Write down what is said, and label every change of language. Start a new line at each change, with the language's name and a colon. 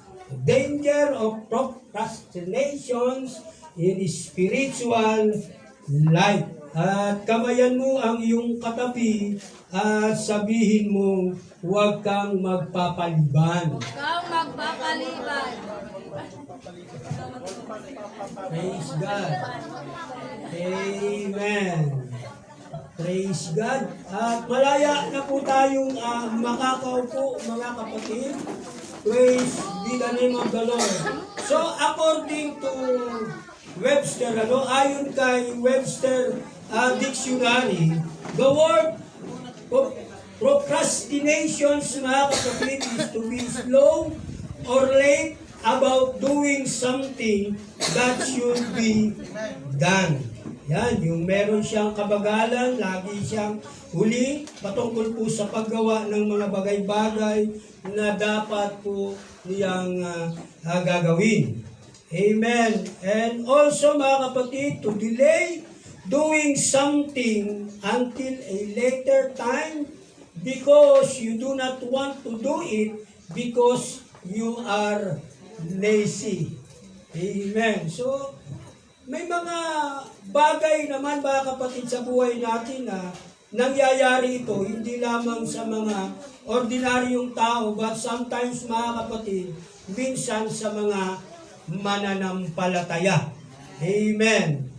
English: The danger of procrastinations in spiritual life.
Filipino: At kamayan mo ang iyong katabi at sabihin mo, huwag kang magpapaliban. Kang magpapaliban.
English: Praise God. Amen. Praise God.
Filipino: At malaya na po tayong makakaupo, mga kapatid.
English: Praise be the name of the Lord. So, according to Webster,
Filipino: ayon kay Webster Dictionary,
English: the word procrastinations,
Filipino: mga kapatid,
English: is to be slow or late about doing something that should be done.
Filipino: Yan, yung meron siyang kabagalan, lagi siyang huli, patungkol po sa paggawa ng mga bagay-bagay na dapat po niyang gagawin. Amen.
English: And also,
Filipino: mga kapatid,
English: to delay doing something until a later time because you do not want to do it because you are lazy. Amen.
Filipino: So, may mga bagay naman, mga kapatid, sa buhay natin na nangyayari ito, hindi lamang sa mga ordinaryong tao,
English: but sometimes,
Filipino: mga kapatid, minsan sa mga mananampalataya. Amen.